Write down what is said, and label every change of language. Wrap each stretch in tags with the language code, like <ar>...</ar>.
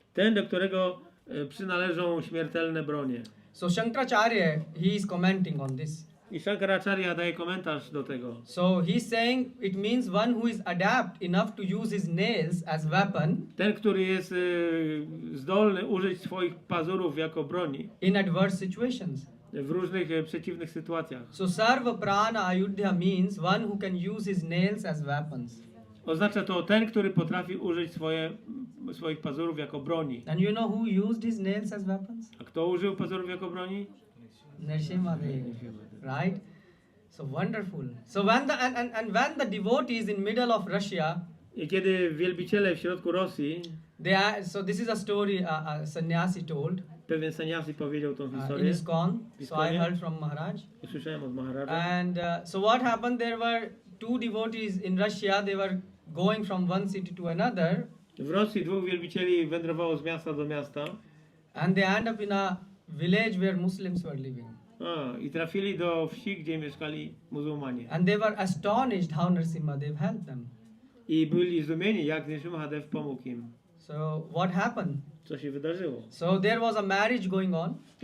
<pl>Ten, do którego przynależą śmiertelne bronie.</pl> <en>So Shankaracharya, he is commenting on this.</en> <pl>I Shankaracharya daje komentarz do tego.</pl> <en>So he's saying it means one who is adept enough to use his nails as weapon.</en> <pl>Ten, który jest zdolny użyć swoich pazurów jako broni.</pl> <en>In adverse situations.</en> <pl>W różnych przeciwnych sytuacjach.</pl> <en>So Sarva Prana Ayuddha means one who can use his nails as weapons.</en> <pl>Oznacza to ten, który potrafi użyć swoich pazurów jako broni.</pl> <en>And you know who used his nails as weapons?</en> <pl>A kto użył pazurów jako broni?</pl> <en>Nrsimhadeva, right? So wonderful. So when when the devotees in middle of Russia,</en> <pl>I kiedy wielbiciele w środku Rosji,</pl> <en>so this is a story a sannyasi told.</en> <pl>Pewien sannyasi powiedział tą</pl> <en>In</en> <pl>historię.</pl> <en>ISKCON. So I heard from Maharaj.</en> <pl>Usłyszałem od Maharaja.</pl> <en>And so what happened? There were two devotees in Russia. They were going from one city to another.</en> <pl>W Rosji dwóch wielbicieli wędrowało z miasta do miasta.</pl> <en>And they end up in a village where Muslims were living.</en> <pl>I trafili do wsi, gdzie mieszkali muzułmanie.</pl> <en>And they were astonished how Nrsimhadev helped them.</en> <pl>I byli zdumieni, jak Nrsimhadev pomógł im.</pl> <en>So what happened?</en> <pl>Co się wydarzyło?</pl> <en>So there was a marriage going on.</en>